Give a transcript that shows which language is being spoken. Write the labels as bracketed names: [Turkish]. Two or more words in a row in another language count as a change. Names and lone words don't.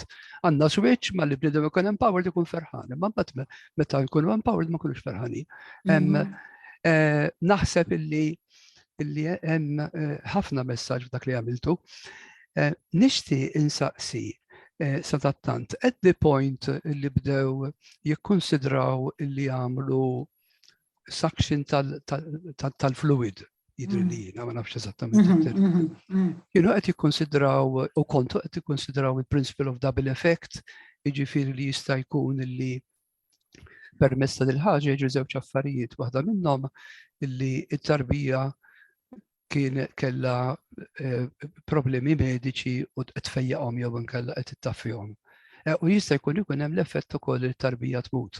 [Maltese] Għandna switch ma li bniedem ikun empowered ikun ferħan, imma mbagħad meta jkunu empowered ma jkunux ferħanin. Naħseb illi hemm ħafna messaġġ f'dak li għamiltu. Nixtieq insaqsi sadattant, [English] at the point [Maltese] li bdew jikkonsidraw li jagħmlu suction tal-fluid, jidri li jiena ma nafx eżattament. Kienu qed jikkonsidraw u kontu qed jikkonsidraw il- [English] principle of double effect, [Maltese] jiġifieri li jista' jkun illi permezz ta' dil ħaġa jiġu żewġ affarijiet, waħda minnhom illi t-tarbija kella problemi mediċi u tfejjaqhom jew inkella qed ittaffihom. U jista' jkun hemm l-effett ukoll it-tarbija tmut.